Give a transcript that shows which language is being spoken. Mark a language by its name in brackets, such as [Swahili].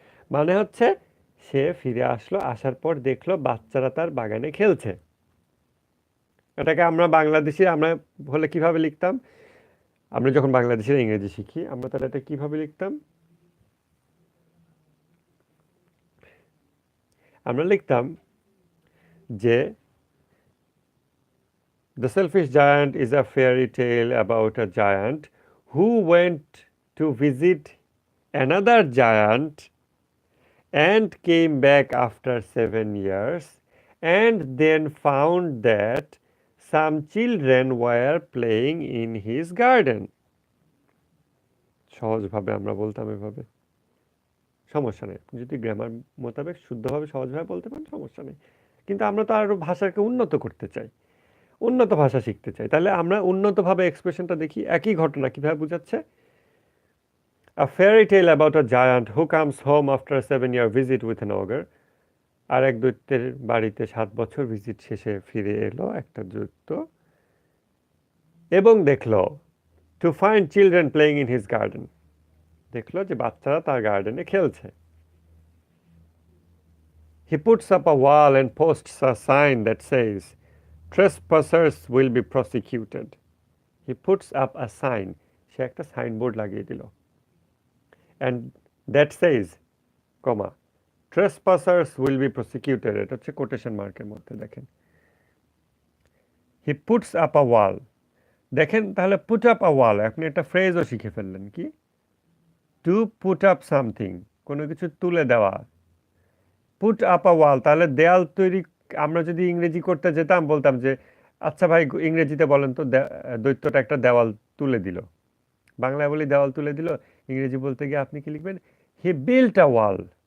[Bangla] মানে হচ্ছে সে ফিরে আসলো, আসার পর দেখলো বাচ্চারা তার বাগানে খেলছে। এটাকে আমরা বাংলাদেশি, আমরা হলে কিভাবে লিখতাম? আমরা যখন বাংলাদেশের ইংরেজি শিখি, আমরা তাহলে এটা কিভাবে লিখতাম? আমরা লিখতাম যে [English] The Selfish Giant is a fairy tale about a giant who went to visit another giant and came back after 7 years and then found that some children were playing in his garden. [Bangla] সহজভাবে আমরা বলতাম এভাবে, সমস্যা নেই। আপনি যদি grammar মোতাবেক শুদ্ধভাবে সহজভাবে বলতে পারেন, সমস্যা নেই। কিন্তু আমরা তো আরও ভাষাকে উন্নত করতে চাই, উন্নত ভাষা শিখতে চাই, তাহলে আমরা উন্নতভাবে এক্সপ্রেশনটা দেখি। একই ঘটনা কিভাবে বোঝাচ্ছে? [English] a fairy tale about a giant who comes home after 7-year visit with an ogre, [Bangla] আর এক দৈত্যের বাড়িতে 7 বছর ভিজিট শেষে ফিরে এলো একটা দৈত্য এবং দেখলো [English] to find children playing in his garden, [Bangla] দেখলো যে বাচ্চারা তার গার্ডেনে খেলছে। [English] He puts up a wall and posts a sign that says trespassers will be prosecuted. He puts up a sign, [Bangla] সে একটা সাইনবোর্ড লাগিয়ে দিল, [English] and that says, comma, trespassers will be prosecuted, [Bangla] এটা হচ্ছে কোটেশন মার্কের মধ্যে দেখেন। [English] He puts up a wall, [Bangla] দেখেন তাহলে [English] put up a wall, [Bangla] আপনি একটা ফ্রেজও শিখে ফেললেন। কি? [English] to put up something, [Bangla] কোনো কিছু তুলে দেওয়া। [English] put up a wall, [Bangla] তাহলে দেয়াল তৈরি, আমরা যদি ইংরেজি করতে যেতাম বলতাম যে আচ্ছা ভাই, ইংরেজিতে বলেন তো, দৈত্যটা একটা দেওয়াল তুলে দিল। বাংলায় বলি দেওয়াল তুলে দিল, ইংরেজি বলতে গিয়ে আপনি কি লিখবেন? [English] He built a wall.